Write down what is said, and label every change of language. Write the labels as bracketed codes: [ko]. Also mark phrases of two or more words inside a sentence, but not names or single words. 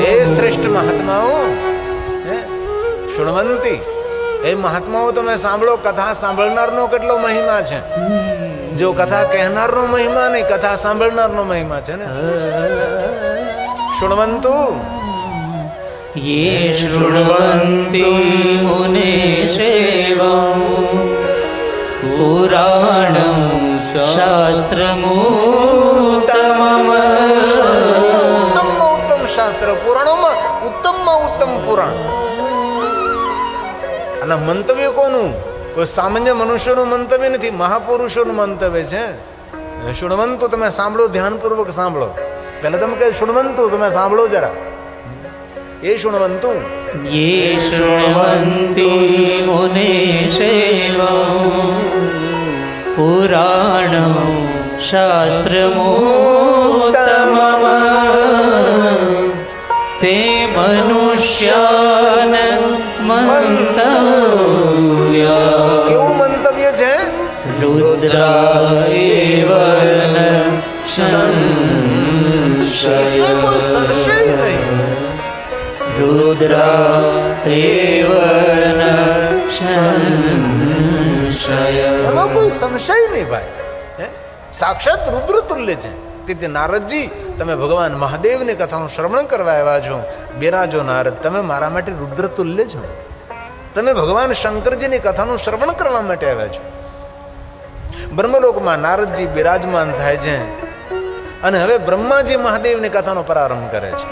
[gu] હે શ્રેષ્ઠ મહાત્માઓ, શૃણવંતી, એ મહાત્માઓ તમે સાંભળો, કથા સાંભળનારનો કેટલો મહિમા છે. જો કથા કહેનારનો મહિમા નહીં, કથા સાંભળનારનો મહિમા છે ને. શૃણવંતુ, [sa] ये शृण्वन्ति मुनिसेवं पुराणं शास्त्रमुत्तमम् [gu] ઉત્તમમાં ઉત્તમ શાસ્ત્ર, પુરાણોમાં ઉત્તમમાં ઉત્તમ પુરાણ. અને મંતવ્ય કોનું? કોઈ સામાન્ય મનુષ્યનું મંતવ્ય નથી, મહાપુરુષોનું મંતવ્ય છે. શુણવંતુ, તમે સાંભળો, ધ્યાનપૂર્વક સાંભળો. પહેલા તમે કહે શુણવંતુ, તમે સાંભળો જરા. એ શુણવંતુ [sa] ये शृण्वन्ति मुनिसेवं पुराणं शास्त्रमुत्तमम् ते मनुष्यान् मंतव्या [gu] કેવું મંતવ્ય છે? [sa] रुद्रा एव न [hi] इसमें कोई संशय नहीं. [sa] रुद्रा एव न संशय. [gu] એમાં કોઈ સંશય નહીં ભાઈ. હે? સાક્ષાત રુદ્ર તુલ્ય છે. તેથી નારદજી, તમે ભગવાન મહાદેવની કથાનું શ્રવણ કરવા આવ્યા છો. બિરાજો નારદ, તમે મારા માટે રુદ્ર તુલ્ય છો. તમે ભગવાન શંકરજીની કથાનું શ્રવણ કરવા માટે આવ્યા છો. બ્રહ્મલોકમાં નારદજી બિરાજમાન થાય છે અને હવે બ્રહ્માજી મહાદેવની કથાનો પ્રારંભ કરે છે.